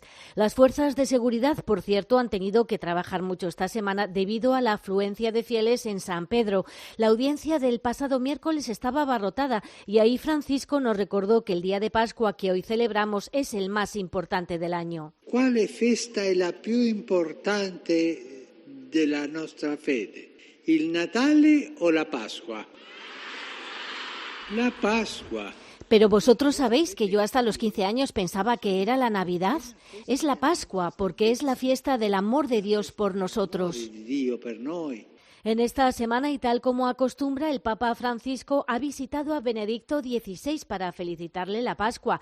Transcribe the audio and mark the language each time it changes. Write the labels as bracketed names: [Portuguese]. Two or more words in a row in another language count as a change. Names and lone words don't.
[Spanish] Las fuerzas de seguridad, por cierto, han tenido que trabajar mucho esta semana debido a la afluencia de fieles en San Pedro. La audiencia del pasado miércoles estaba abarrotada y ahí Francisco nos recordó que el día de Pascua que hoy celebramos es el más importante del año. [Italian] ¿Quale festa è la più importante della nostra fede? Il Natale o la Pasqua? La Pasqua. [Spanish] Pero vosotros sabéis que yo hasta los 15 años pensaba que era la Navidad. Es la Pascua, porque es la fiesta del amor de Dios por nosotros. En esta semana, y tal como acostumbra, el Papa Francisco ha visitado a Benedicto XVI para felicitarle la Pascua.